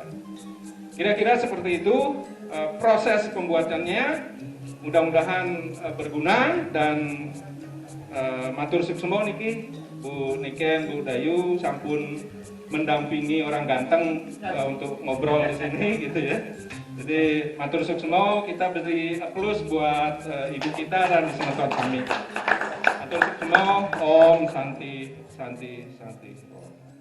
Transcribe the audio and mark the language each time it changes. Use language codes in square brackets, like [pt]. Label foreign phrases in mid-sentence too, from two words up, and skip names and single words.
[id] Kira-kira seperti itu proses pembuatannya. Mudah-mudahan berguna dan [ban] matur suksemo niki [id] Bu Niken, Bu Dayu sampun mendampingi orang ganteng untuk ngobrol di sini gitu ya. [ban] Jadi matur suksemo, [id] kita beri aplaus buat ibu kita dan semeton kami. [ban] Matur suksemo, Om Santi.